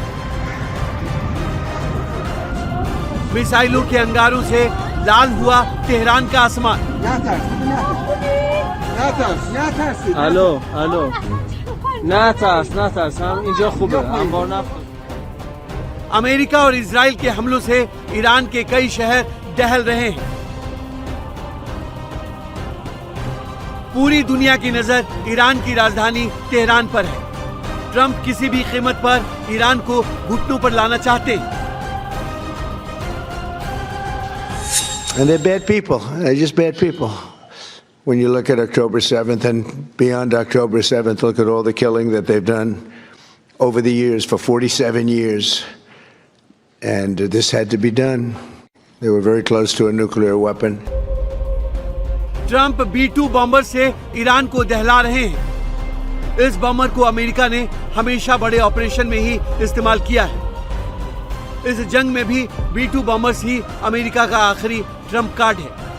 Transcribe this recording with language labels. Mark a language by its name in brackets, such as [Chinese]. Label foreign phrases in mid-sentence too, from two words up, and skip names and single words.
[Hindi] मिसाइलों के अंगारों से लाल हुआ तेहरान का आसमान। [Persian] الو نه ترس هم اینجا خوبه انبار نفت [Hindi] अमेरिका और इजराइल के हमलों से ईरान के कई शहर दहल रहे हैं। पूरी दुनिया की नजर ईरान की राजधानी तेहरान पर है। ट्रंप किसी भी कीमत पर ईरान को घुटनों पर लाना चाहते हैं। [English] And they're bad people. They're just bad people. When you look at October 7th and beyond October 7th, look at all the killing that they've done over the years, for 47 years. And this had to be done. They were very close to a nuclear weapon. [Hindi] ट्रंप B-2 बॉम्बर से ईरान को दहला रहे हैं। इस बॉम्बर को अमेरिका ने हमेशा बड़े ऑपरेशन में ही इस्तेमाल किया है। इस जंग में भी B-2 बॉम्बर्स ही अमेरिका का आखिरी [English] trump card [Hindi] है।